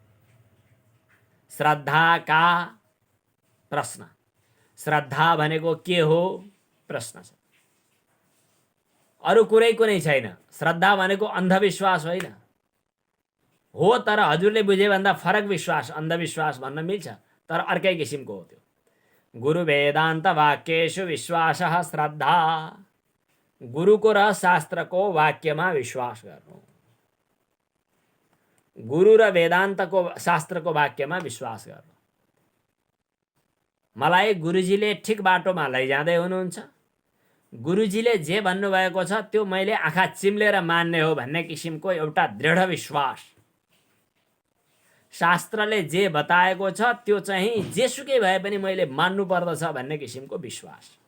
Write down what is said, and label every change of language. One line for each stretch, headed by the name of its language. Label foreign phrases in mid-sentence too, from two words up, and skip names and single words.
Nepali: श्रद्धाका प्रश्न, श्रद्धा भनेको के हो प्रश्न छ। अरू कुरै कुनै छैन। श्रद्धा भनेको अन्धविश्वास होइन हो, तर हजुरले बुझे भन्दा फरक विश्वास, अन्धविश्वास भन्न मिल्छ, तर अर्कै किसिमको हो त्यो।
Sanskrit: गुरु वेदान्त वाक्येषु विश्वासः श्रद्धा।
Nepali: गुरुको र शास्त्रको वाक्यमा विश्वास गर्नु, गुरु र वेदान्तको शास्त्रको वाक्यमा विश्वास गर्नु। मलाई गुरुजीले ठिक बाटोमा लैजाँदै हुनुहुन्छ, गुरुजीले जे भन्नुभएको छ त्यो मैले आँखा चिम्लेर मान्ने हो भन्ने किसिमको एउटा दृढ विश्वास, शास्त्रले जे बताएको छ त्यो चाहिँ जेसुकै भए पनि मैले मान्नु पर्दछ भन्ने किसिमको विश्वास।